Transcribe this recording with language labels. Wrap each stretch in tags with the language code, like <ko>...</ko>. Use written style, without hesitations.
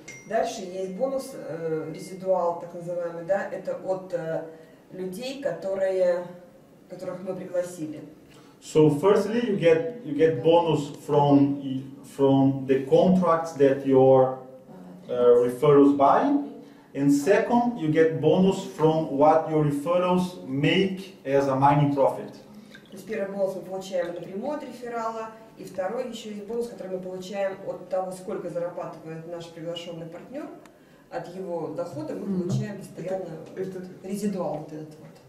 <ru>Дальше есть бонус, резидуал, так называемый, да, это от людей, которых мы пригласили.</ru> <en>So firstly, you get bonus from the contracts that your referrals buy, and second, you get bonus from what your referrals make as a mining profit.</en> <ru>То есть первый бонус мы получаем напрямую от реферала, и второй еще есть бонус, который мы получаем от того, сколько зарабатывает наш приглашенный партнер, от его дохода мы получаем постоянно резидуал вот этот вот.</ru>